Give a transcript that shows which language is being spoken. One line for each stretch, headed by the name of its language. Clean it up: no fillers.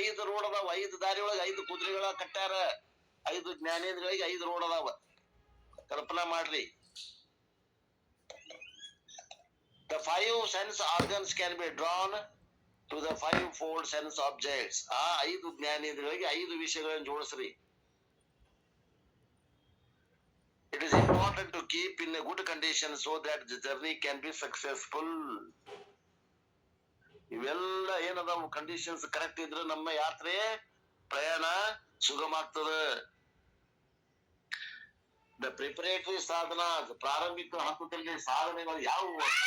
Kannada: Road ಅದಾವ, 5 ದಾರಿ ಒಳಗ 5 ಕುದುರೆಗಳ ಕಟ್ಟಾರ, 5 ಜ್ಞಾನೇಂದ್ರಗಳಿಗೆ 5 ರೋಡ್ ಅದಾವ. ಕಲ್ಪನಾ ಮಾಡ್ರಿ.
English: The 5 sense organs can be drawn to the 5-fold sense objects.
Kannada: ಆ 5 ಜ್ಞಾನೇಂದ್ರಗಳಿಗೆ 5 ವಿಷಯಗಳನ್ನು ಜೋಡಿಸ್ರಿ.
English: It is important to keep in a good condition so that the journey can be successful.
Kannada: ಇವೆಲ್ಲ ಏನದಾವು conditions correct ಇದ್ರೆ ನಮ್ಮ ಯಾತ್ರೆ ಪ್ರಯಾಣ ಸುಗಮ ಆಗ್ತದ.
English: the preparatory
Kannada: ಸಾಧನ, ಪ್ರಾರಂಭಿಕ ಹಂತದಲ್ಲಿ ಸಾಧನೆಗಳು ಯಾವುವು?